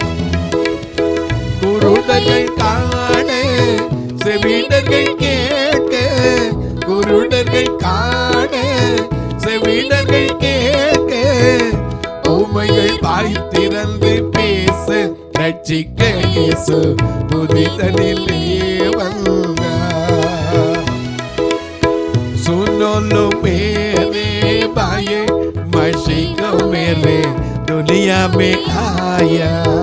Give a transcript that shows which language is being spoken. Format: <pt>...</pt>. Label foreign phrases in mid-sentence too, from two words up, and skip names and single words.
<ta>குருடர்கள் காண செவிடர்கள் கேட்க, குருடர்கள் காண செவிடர்கள் கேட்க, ஊமைகள் வாய் திறந்து பேச ரட்சிக்க இயேசு புவிதனிலே வந்தார்.</ta> <hi>सुनो लो मेरे भाई मसीह मेरे दुनिया में आया,</hi>